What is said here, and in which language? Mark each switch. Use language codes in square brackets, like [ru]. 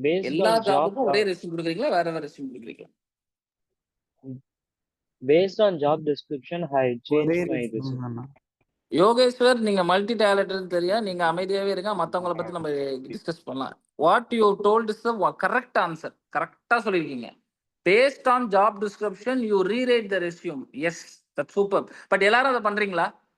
[ta] எல்லா ஜாபுக்கும் ஒரே ரெஸ்யூம் கொடுக்குறீங்களா, வேற வேற ரெஸ்யூம் கொடுக்குறீங்களா? [en] Based on job description, I changed my resume. [ta] Yogeshwar, நீங்க மல்டி டேலண்டட் தெரியும். நீங்க அமைதியாவே இருங்க, மத்தவங்கள பத்தி நம்ம டிஸ்கஸ் பண்ணலாம். [en] What you told is the correct answer. [ta] கரெக்டா சொல்லிருக்கீங்க. [en] Based on job description you rewrite the resume. Yes, that's super. [ta] But எல்லாரும் அதை பண்றீங்களா?